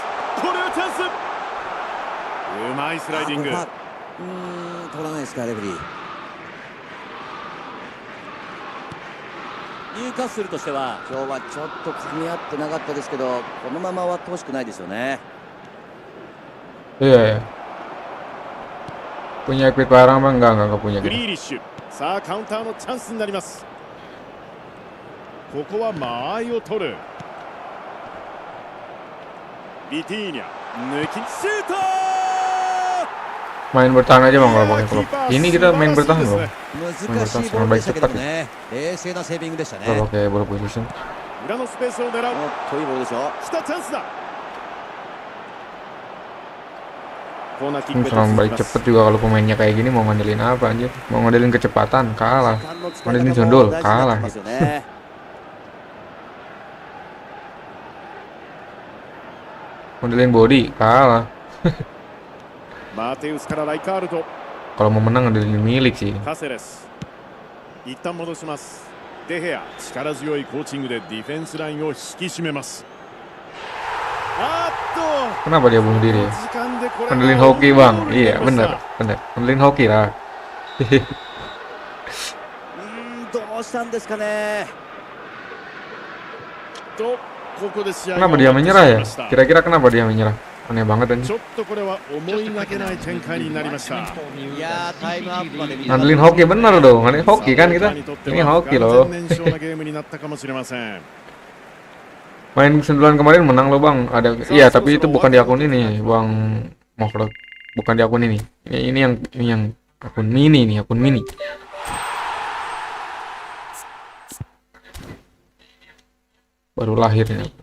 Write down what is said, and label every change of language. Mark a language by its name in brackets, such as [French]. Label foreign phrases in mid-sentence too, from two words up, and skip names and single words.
[Japanese] これはチャンス。うまいスライディング。取らないですかレフェリー。ニューカッスルとしては今日はちょっと噛み合ってなかったですけど、このまま終わってほしくないですよね。 [Indonesian] Iya. Punya equip barang mah enggak punya [Japanese] グ [Indonesian] kita. [Japanese] リーリッシュ。さあカウンターのチャンスになります。ここは間合いを取る。ビティーニャ抜きシュート。 [Indonesian] Main bertahan aja bang [Japanese] い [Indonesian] kalau [Japanese] や [Indonesian] pakai [Japanese] ーキ [Indonesian] klub. [Japanese] ーパー [Indonesian] Ini [Japanese] 素 [Indonesian] kita [Japanese] 晴 [Indonesian] main [Japanese] らしい [Indonesian] bertahan [Japanese] です [Indonesian] loh. [Japanese] ね。難しいボールでしたけどもね、冷静なセービングでしたね。 [Indonesian] Kalau pakai bola position. [Japanese] 裏のスペースを狙う。おっといいボールですよ。したチャンスだ。コーナーキッ [Indonesian] Ini [Japanese] クへと [Indonesian] serangan [Japanese] 続き [Indonesian] balik [Japanese] ま [Indonesian] cepet [Japanese] す。 [Indonesian] juga kalau pemainnya kayak gini mau ngandelin apa anjir? Mau ngandelin kecepatan kalah. [Japanese] 時間の使い [Indonesian] Ngandelin [Japanese] 方も [Indonesian] jondol [Japanese] 大事になって [Indonesian] kalah [Japanese] きます [Indonesian] gitu. [Japanese] よね。 [Indonesian] Ngandelin body kalah. [Japanese] マーテウスからライカールト。 [Indonesian] Kalau mau menang ngandelin milik sih. [Japanese] カセレス。一旦戻します。デヘア、力強いコーチングでディフェンスラインを引き締めます。あっと [Indonesian] Kenapa dia bunuh diri ya? [Japanese] 時間でこれ [Indonesian] Ngandelin [Japanese] が [Indonesian] hoki [Japanese] オウンゴ [Indonesian] bang. [Japanese] ールにな [Indonesian] Iya [Japanese] りました。 [Indonesian] bener. Ngandelin hoki lah. [Japanese] どうしたんですかね。とここで試合が [Indonesian] Kenapa [Japanese] 終 [Indonesian] dia [Japanese] わってし [Indonesian] menyerah [Japanese] まい [Indonesian] ya? [Japanese] ました。 [Indonesian] Kira-kira kenapa dia menyerah? Aneh banget [Japanese] ち [Indonesian] anjir. [Japanese] ょっとこれは思いがけない展開になりました。いやータイムアップまで見たかった [Indonesian] Ngandelin hoki bener dong. Ngandelin hoki kan kita. [Japanese] にとって [Indonesian] Ini [Japanese] は [Indonesian] hoki [Japanese] 不 [Indonesian] loh. [Japanese] 完全燃焼なゲームになったかもしれません。 [Indonesian] Main sentuhan kemarin menang loh bang. Ada iya tapi itu bukan di akun ini bang. Moflot. Bukan di akun ini. Ini yang akun mini nih, akun mini. Baru lahirnya.